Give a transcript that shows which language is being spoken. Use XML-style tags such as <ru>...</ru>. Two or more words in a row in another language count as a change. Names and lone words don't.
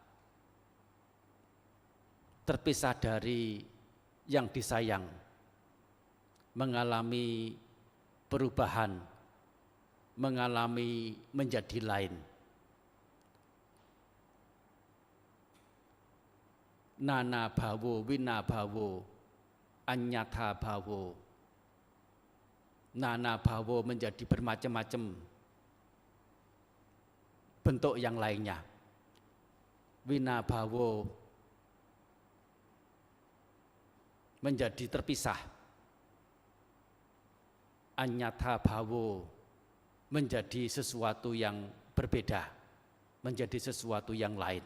<id>terpisah dari yang disayang, mengalami perubahan, mengalami menjadi lain.</id> <pi>Nana bhawo, wina bhawo, anyatha bhawo. Nana bhawo</pi> <id>menjadi bermacam-macam bentuk yang lainnya.</id> <pi>Wina bhawo</pi> <id>menjadi terpisah.</id> <pi>Anyatha bhawo</pi> <id>menjadi sesuatu yang berbeda, menjadi sesuatu yang lain.</id>